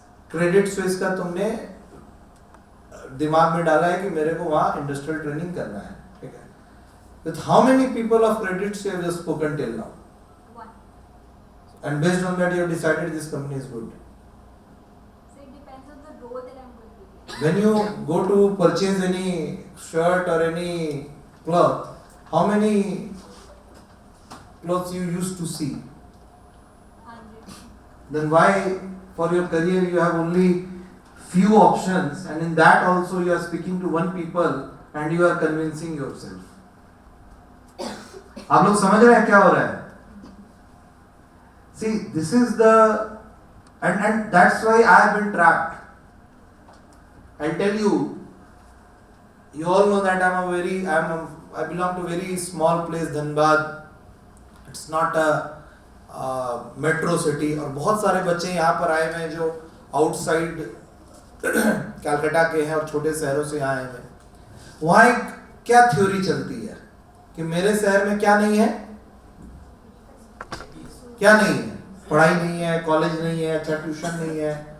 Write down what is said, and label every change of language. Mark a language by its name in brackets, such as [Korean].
[Hindi] Credit Suisse का तुमने दिमाग में डाला है कि मेरे को वहाँ इंडस्ट्रियल ट्रेनिंग करना है, ठीक है? [English] With how many people of credit you have just spoken till now? And based on that, you have decided this company is good. So it depends on the role that I'm going to do. When you go to purchase any shirt or any cloth, how many clothes you used to see? 100. then why for your career you have only few options, and in that also you are speaking to one people and you are convincing yourself. [Hindi] आप लोग समझ रहे हैं क्या हो रहा है? [English] See, this is the and that's why I have been trapped. I'll tell you. You all know that I belong to a very small place, Dhanbad. It's not a metro city. [Hindi] और बहुत सारे बच्चे यहाँ पर आए हुए हैं जो आउटसाइड कलकत्ता के हैं और छोटे शहरों से आए हैं. वहाँ एक क्या थ्योरी चलती है कि मेरे शहर में क्या नहीं है, क्या नहीं है, पढ़ाई नहीं है, कॉलेज नहीं है, अच्छा ट्यूशन नहीं है.